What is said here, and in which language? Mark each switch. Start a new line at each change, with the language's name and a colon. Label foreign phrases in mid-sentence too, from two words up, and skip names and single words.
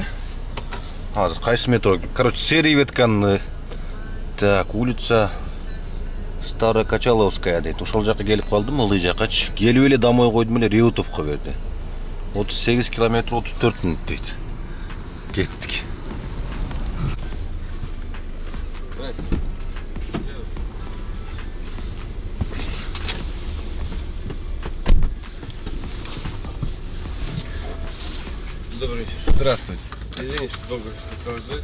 Kyrgyz: Азыр кайсы метро? Короче, Сериветканы.
Russian: Так, улица Старая Качаловская дейт.
Kyrgyz: Ошол жакка келип калдым, ылдый жаккачы. Келип эле домой койдум эле Реутовко берди. 38 километр 34 мүнөт дейт. Кеттик.
Russian: Добрый вечер. Здравствуйте. Извините, что долго осталось ждать.